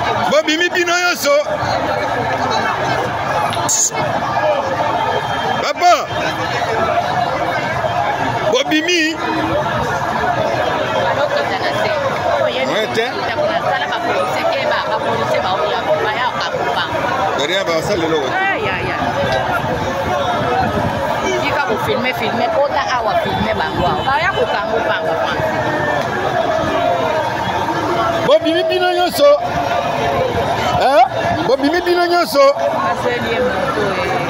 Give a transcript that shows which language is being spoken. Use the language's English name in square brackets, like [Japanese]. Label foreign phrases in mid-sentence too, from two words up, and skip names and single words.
[Lingala] Bobimi bino nyonso. Papa. Bobimi. [French] Ouais, te. Derrière, bah, ça, le lot, ouais. Aïe, aïe, aïe. [Lingala] Kika ko filmer, filmer, kota awa filmer bango awa. Baya ko kango bango, Bobimi bino nyonso. Hein? Bobimi bino nyonso. Azeli ye moto, eh.